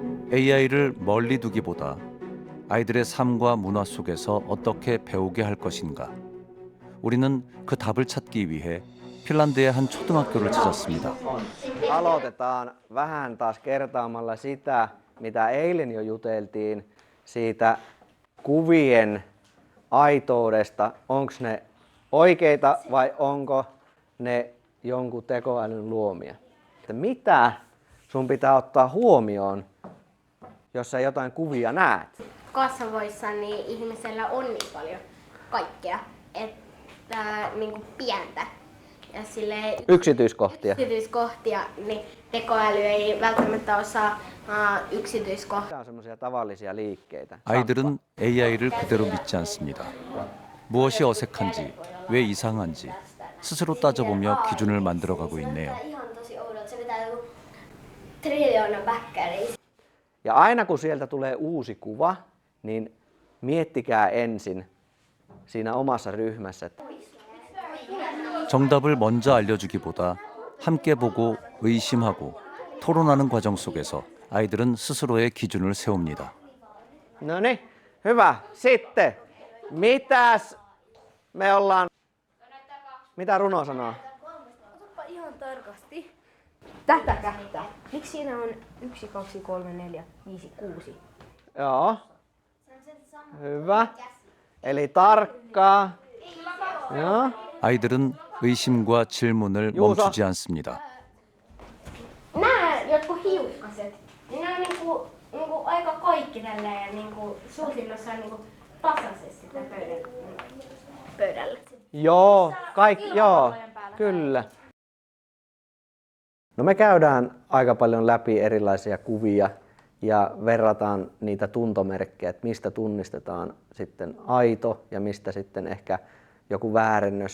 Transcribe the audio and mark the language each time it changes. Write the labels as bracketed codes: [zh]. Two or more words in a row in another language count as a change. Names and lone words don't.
[ko] AI를 멀리 두기보다 아이들의 삶과 문화 속에서 어떻게 배우게 할 것인가? 우리는 그 답을 찾기 위해 핀란드의 한 초등학교를 찾았습니다. [fi] Aloitetaan vähän taas kertaamalla sitä, mitä eilen jo juteltiin, siitä kuvien aitoudesta. Onko ne oikeita vai onko ne jonkun tekoälyn luomia? Että mitä sun pitää ottaa huomioon, jos sä jotain kuvia näet? Kasvoissa niin ihmisellä on niin paljon kaikkea, että niin kuin pientä ja Yksityiskohtia. yksityiskohtia, niin tekoäly ei välttämättä osaa yksityiskohtia. Tämä on semmoisia tavallisia liikkeitä. [ko] 아이들은 AI를 그대로 믿지 않습니다. 무엇이 어색한지, 왜 이상한지 스스로 따져보며 기준을 만들어가고 있네요. [fi] Ihan tosi oudolta, se pitää joku triljoona bäkkäriä. Ja aina kun sieltä tulee uusi kuva, niin miettikää ensin siinä omassa ryhmässä, että [ko] 정답을 먼저 알려주기보다 함께 보고 의심하고 토론하는 과정 속에서 아이들은 스스로의 기준을 세웁니다. [fi] no niin, hyvä. Sitten, mitäs me ollaan... Mitä runo sanoo? Otapa ihan tarkasti. Tätä. Miksi siinä on 1, 2, 3, 4, 5, 6? Joo. Hyvä. Eli tarkkaa. Joo. [ko] 아이들은 의심과 질문을 Juuso. 멈추지 않습니다. [fi] Nämä jotkut hiukkaset, niin nämä on niinku aika kaikki tälleen niinku suurin osa niinku tasaisesti pöydällä. Joo, joo, kyllä. No me käydään aika paljon läpi erilaisia kuvia ja verrataan niitä tuntomerkkejä, että mistä tunnistetaan sitten aito ja mistä sitten ehkä joku väärennös.